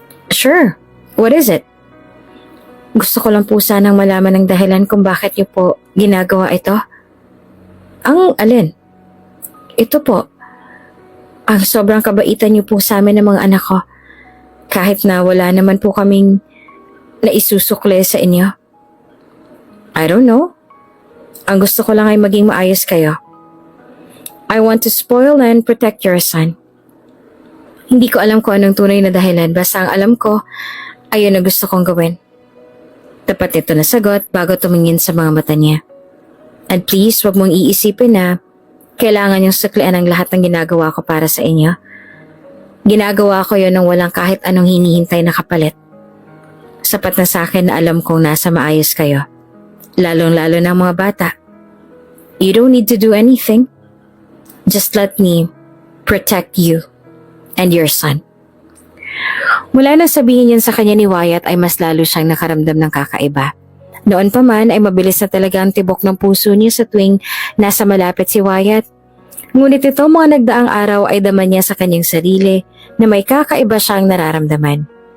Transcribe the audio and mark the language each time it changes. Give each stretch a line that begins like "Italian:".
English: Sure. What is it?
Filipino: Gusto ko lang po sanang malaman ng dahilan kung bakit niyo po ginagawa ito. Ang alin? Ito po. Ang sobrang kabaitan niyo po sa amin ng mga anak ko. Kahit na wala naman po kaming naisusukle sa inyo.
English: I don't know.
Filipino: Ang gusto ko lang ay maging maayos kayo.
English: I want to spoil and protect your son.
Filipino: Hindi ko alam kung anong tunay na dahilan. Basta ang alam ko, ayun na gusto kong gawin. Tapat nito na sagot bago tumingin sa mga mata niya.
English: And please,
Filipino: wag mong iisipin na kailangan yung suklian ang lahat ng ginagawa ko para sa inyo. Ginagawa ko yun nang walang kahit anong hinihintay na kapalit. Sapat na sa akin na alam kong nasa maayos kayo. Lalong-lalo na mga bata.
English: You don't need to do anything. Just let me protect you and your son.
Filipino: Mula nang sabihin yan sa kanya ni Wyatt ay mas lalo siyang nakaramdam ng kakaiba. Noon pa man ay mabilis na talaga ang tibok ng puso niya sa tuwing nasa malapit si Wyatt. Ngunit ito mga nagdaang araw ay daman niya sa kanyang sarili na may kakaiba siyang nararamdaman.